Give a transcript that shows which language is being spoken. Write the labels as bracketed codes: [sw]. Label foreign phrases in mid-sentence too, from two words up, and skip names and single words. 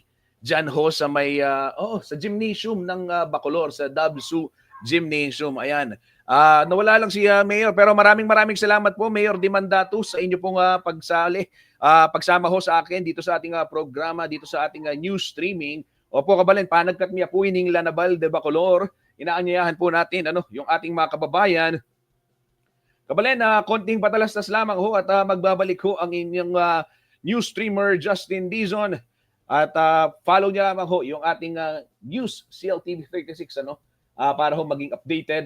[tl] Diyan ho sa may, sa gymnasium ng Bacolor, sa Dabsu Gymnasium. Ayan. Nawala lang si Mayor, pero maraming salamat po, Mayor Dimandatu, sa inyo pong pagsama ho sa akin dito sa ating programa, dito sa ating [en] news streaming. [tl] Opo, [pam] Kabalen, panagkat miya po ining Lanabal de Bacolor, [tl] inaanyayahan po natin yung ating mga kababayan. Kabalen, konting patalastas lamang ho at magbabalik ho ang inyong [en] news streamer [tl] Justin Dizon. At follow niya lamang ho yung ating news CLTV 36 para ho maging updated.